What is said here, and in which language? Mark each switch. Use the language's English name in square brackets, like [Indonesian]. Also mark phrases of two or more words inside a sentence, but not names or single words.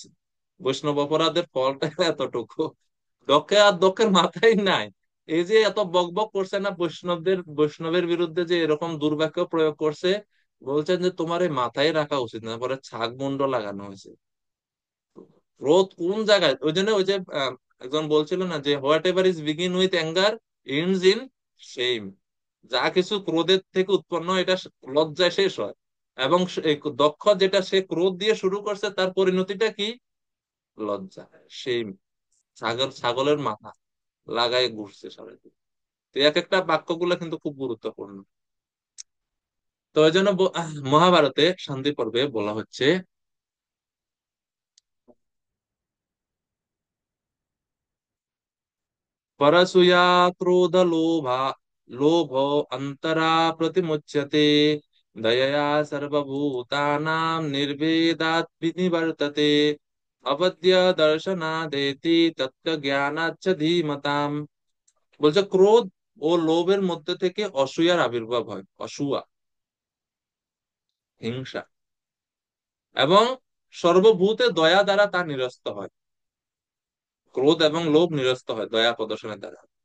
[Bangla] বৈষ্ণব অপরাধের ফলটা এতটুকু, দক্ষের মাথায় নাই। এই যে এত বক বক করছে না বৈষ্ণবের বিরুদ্ধে, যে এরকম দুর্বাক্য প্রয়োগ করছে, বলছেন যে তোমার এই মাথায় রাখা উচিত না, পরে ছাগ মুন্ড লাগানো হয়েছে। ক্রোধ কোন জায়গায়, ওই জন্য ওই যে একজন বলছিল না যে [English] what ever is begin with anger ends in same. [Bangla] যা কিছু ক্রোধের থেকে উৎপন্ন হয়, এটা লজ্জায় শেষ হয়। এবং এই দক্ষ যেটা সে ক্রোধ দিয়ে শুরু করছে, তার পরিণতিটা কি? লজ্জা, সেইম। ছাগলের মাথা লাগাই ঘুরছে সারাদিন। তো এক একটা বাক্যগুলো কিন্তু খুব গুরুত্বপূর্ণ। তো এই জন্য মহাভারতে শান্তি পর্বে বলা হচ্ছে, [Sanskrit] परसूया क्रोध लोभा लोभो अंतरा प्रतिमुच्यते दयया सर्वभूतानां निर्वेदात् विनिवर्तते अवद्य दर्शनादेति तत्व জ্ঞানাচ্ছ ধীমতাম। [Bangla] বলছে ক্রোধ ও লোভের মধ্যে থেকে অসূয়ার আবির্ভাব হয়, অসূয়া, হিংসা, এবং সর্বভূতে দয়া দ্বারা তা নিরস্ত হয়। ক্রোধ এবং লোভ নিরস্ত হয় দয়া প্রদর্শনের দ্বারা।